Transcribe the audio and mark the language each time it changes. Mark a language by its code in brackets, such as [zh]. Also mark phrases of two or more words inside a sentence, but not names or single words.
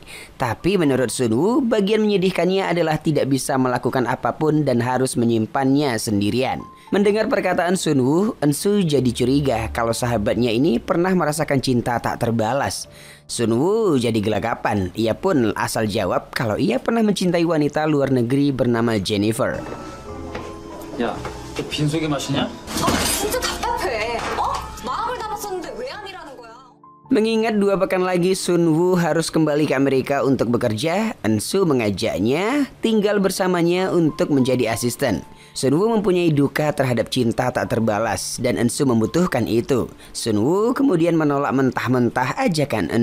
[id] Tapi menurut Sun-woo, bagian menyedihkannya adalah tidak bisa melakukan apapun dan harus menyimpannya sendirian. Mendengar perkataan Sun-woo, Eun-soo jadi curiga kalau sahabatnya ini pernah merasakan cinta tak terbalas. Sun-woo jadi gelagapan. Ia pun asal jawab kalau ia pernah mencintai wanita luar negeri bernama Jennifer. [ko] 야, 너 빈속에 마시냐? 진짜 답답해. 어? 마음을 담았었는데 왜 아니라는 거야? [id] Mengingat 2 pekan lagi Sun-woo harus kembali ke Amerika untuk bekerja, Eun-soo mengajaknya tinggal bersamanya untuk menjadi asisten. Sun-woo mempunyai duka terhadap cinta tak terbalas dan Eun-soo membutuhkan itu. Sun-woo kemudian menolak mentah-mentah ajakan Eun-soo.